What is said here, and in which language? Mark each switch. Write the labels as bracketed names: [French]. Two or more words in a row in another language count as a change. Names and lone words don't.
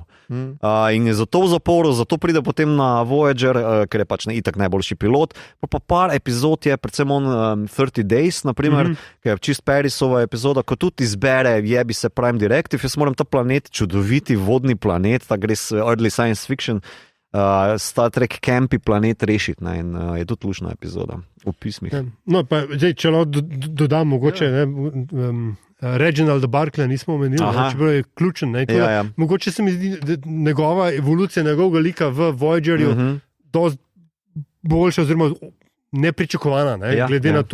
[Slovenian] In je zato v zaporu, zato pride potem na Voyager, ker je pač itak najboljši pilot. Pa par epizod je, predvsem on 30 Days, naprimer, ki je čist Parisova epizoda, ko tudi izbere jebi se Prime Directive, jaz moram ta planet, čudoviti vodni planet, ta gre s [English] early science fiction, Star Trek Campy planet [Slovenian] rešiti, in je tudi lušna epizoda v pismih. No, pa zdaj, če dodam mogoče, Reginald Barclay nismo omenili, čeprav je ključen. Mogoče se mi zdi, da njegova evolucija, njegovega lika v Voyagerju dosti boljša oziroma nepričakovana, glede na